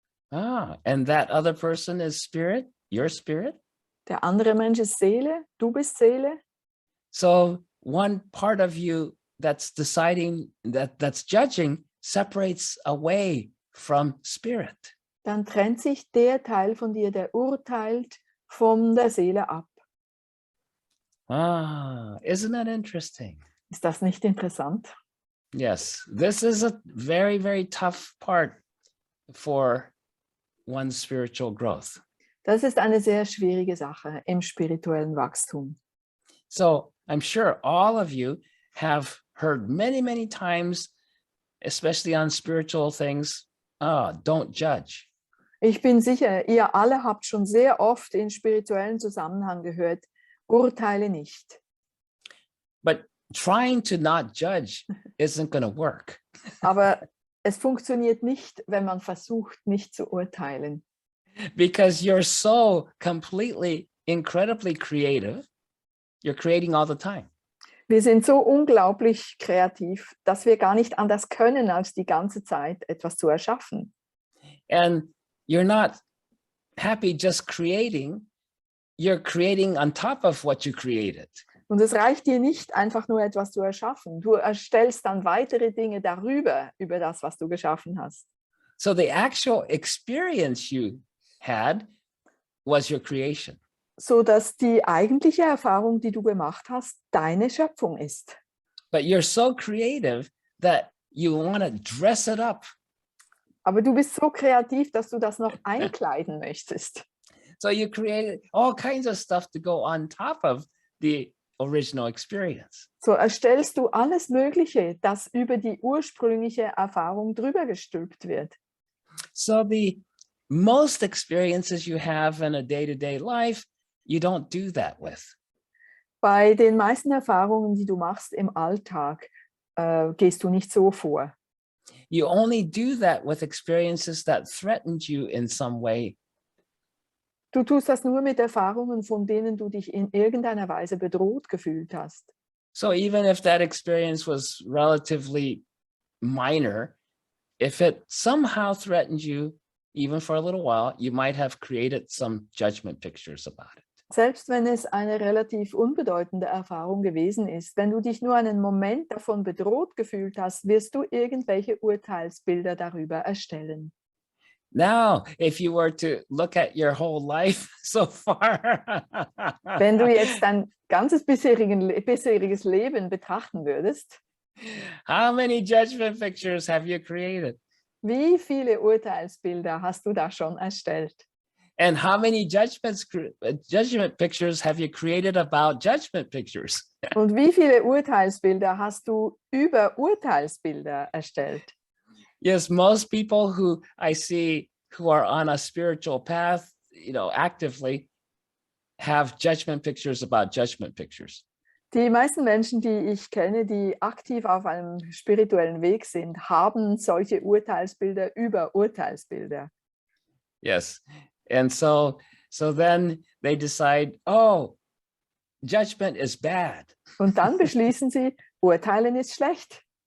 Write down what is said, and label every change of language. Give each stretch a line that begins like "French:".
English: And that other person is spirit, your spirit.
German: Der andere Mensch ist Seele, du bist Seele.
English: So one part of you that's deciding, that's judging, separates away from spirit.
German: Dann trennt sich der Teil von dir, der urteilt, von der Seele ab.
English: Isn't that interesting?
German: Ist das nicht interessant?
English: Yes, this is a very, very tough part for one's spiritual growth.
German: Das ist eine sehr schwierige Sache im spirituellen Wachstum.
English: So I'm sure all of you have heard many, many times, especially on spiritual things, don't judge.
German: Ich bin sicher, ihr alle habt schon sehr oft in spirituellen Zusammenhang gehört, urteile nicht.
English: But trying to not judge isn't going to work.
German: Aber es funktioniert nicht, wenn man versucht, nicht zu urteilen.
English: Because you're so completely, incredibly creative. You're creating all the time.
German: Wir sind so unglaublich kreativ, dass wir gar nicht anders können, als die ganze Zeit etwas zu erschaffen.
English: And you're not happy just creating. You're creating on top of what you created.
German: Und es reicht dir nicht, einfach nur etwas zu erschaffen. Du erstellst dann weitere Dinge darüber, über das, was du geschaffen hast.
English: So the actual experience you had was your creation.
German: So dass die eigentliche Erfahrung, die du gemacht hast, deine Schöpfung ist.
English: But you're so creative that you want to dress it up.
German: Aber du bist so kreativ, dass du das noch einkleiden möchtest.
English: So you created all kinds of stuff to go on top of the original experience.
German: So erstellst du alles Mögliche, das über die ursprüngliche Erfahrung drüber gestülpt wird.
English: So the most experiences you have in a day-to-day life, you don't do that with.
German: Bei den meisten Erfahrungen, die du machst im Alltag, gehst du nicht so vor.
English: You only do that with experiences that threatened you in some way.
German: Du tust das nur mit Erfahrungen, von denen du dich in irgendeiner Weise bedroht gefühlt hast.
English: So even if that experience was relatively minor, if it somehow threatened you, even for a little while, you might have created some judgment pictures about it.
German: Selbst wenn es eine relativ unbedeutende Erfahrung gewesen ist, wenn du dich nur einen Moment davon bedroht gefühlt hast, wirst du irgendwelche Urteilsbilder darüber erstellen.
English: Now, if you were to look at your whole life so far,
German: Wenn du jetzt dein ganzes bisheriges Leben betrachten würdest,
English: how many judgment pictures have you created?
German: wie viele Urteilsbilder hast du da schon erstellt?
English: And how many judgment pictures have you created about judgment pictures?
German: Und wie viele Urteilsbilder hast du über Urteilsbilder erstellt?
English: Yes, most people who I see who are on a spiritual path, actively have judgment pictures about judgment pictures.
German: Die meisten Menschen, die ich kenne, die aktiv auf einem spirituellen Weg sind, haben solche Urteilsbilder über Urteilsbilder.
English: Yes. And so then they decide, oh, judgment is bad.
German: Und dann beschließen sie, Urteilen ist schlecht.